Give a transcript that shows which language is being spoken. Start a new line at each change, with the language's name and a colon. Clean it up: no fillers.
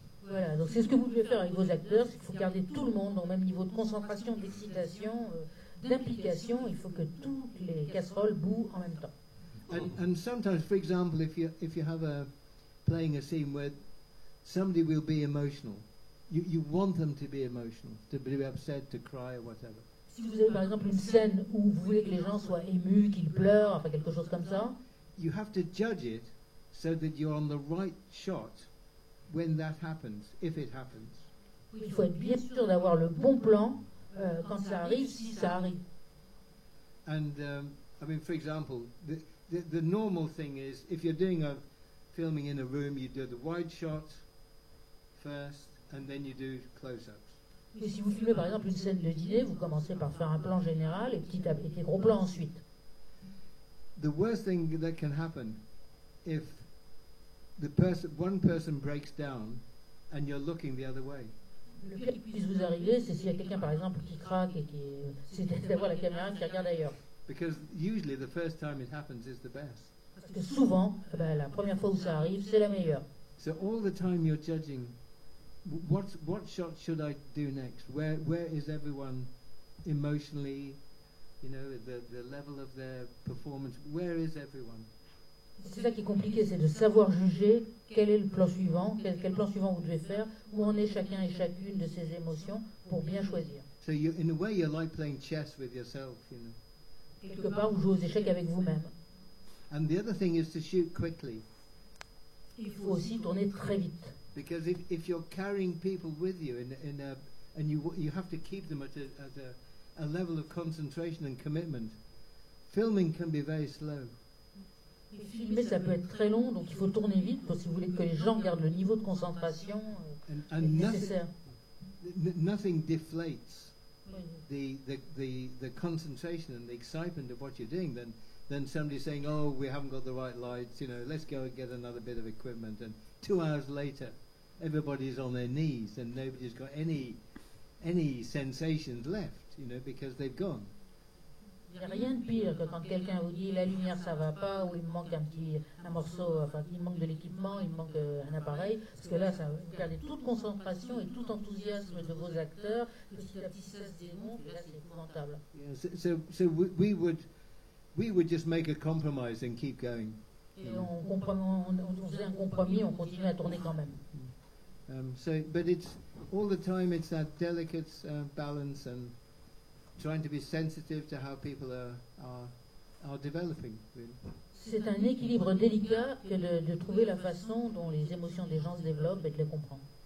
French: Voilà, donc c'est ce que vous devez faire avec vos acteurs, c'est qu'il faut garder tout le monde au même niveau de concentration, d'excitation, d'implication. Il faut que toutes les casseroles bouent en même temps.
English: And sometimes, for example, if you have playing a scene where somebody will be emotional, you want them to be emotional, to be upset, to cry or whatever.
French: Si vous avez par exemple une scène où vous voulez que les gens soient émus, qu'ils pleurent, enfin quelque chose comme ça,
English: you have to judge it so that you're on the right shot when that happens, if it happens.
French: Il faut être bien sûr d'avoir le bon plan quand ça arrive, si ça arrive.
English: And I mean, for example, the normal thing is if you're doing a filming in a room, you do the wide shot first, and then you do close-ups.
French: Et si vous filmez par exemple une scène de dîner, vous commencez par faire un plan général et petit à petit des gros plans ensuite.
English: The worst thing that can happen if one person breaks down and you're looking the other way.
French: Le pire qui puisse vous arriver, c'est s'il y a quelqu'un par exemple qui craque et c'est d'avoir la caméra qui regarde ailleurs.
English: Because usually the first time it happens is the best.
French: Parce que souvent, la première fois où ça arrive, c'est la meilleure.
English: So all the time you're judging, what shot should I do next? Where is everyone emotionally? You know, the level of their performance. Where is everyone?
French: C'est ça qui est compliqué, c'est de savoir juger quel est le plan suivant, quel plan suivant vous devez faire, où en est chacun et chacune de ses émotions pour bien choisir.
English: So in a way, you're like playing chess with yourself, you know.
French: Quelque part, vous jouez aux échecs avec vous-même.
English: And the other thing is to shoot quickly.
French: Il faut aussi tourner très vite.
English: Because if you're carrying people with you and you have to keep them at a level of concentration and commitment, filming can be very slow.
French: Et filmer, ça peut être très long, donc il faut tourner vite si vous voulez que les gens gardent le niveau de concentration nécessaire.
English: Nothing deflates the concentration and the excitement of what you're doing than somebody saying, "Oh, we haven't got the right lights. You know, let's go and get another bit of equipment." And 2 hours later, everybody's on their knees and nobody's got any sensations left. You know, because they've gone.
French: Il n'y a rien de pire que quand quelqu'un vous dit la lumière ça va pas, ou il me manque un morceau, enfin il manque de l'équipement, il me manque un appareil, parce que là ça, vous perdez toute concentration et tout enthousiasme de vos acteurs, petit à petit ça se démonte, et là c'est épouvantable.
English: Yeah, so we would just make a compromise and keep going.
French: Et on faisait un compromis, on continue à tourner quand même.
English: But it's all the time it's that delicate balance and trying to be sensitive to how people are developing. Really.
French: C'est un équilibre délicat que de trouver la façon dont les émotions des gens se développent et de les comprendre.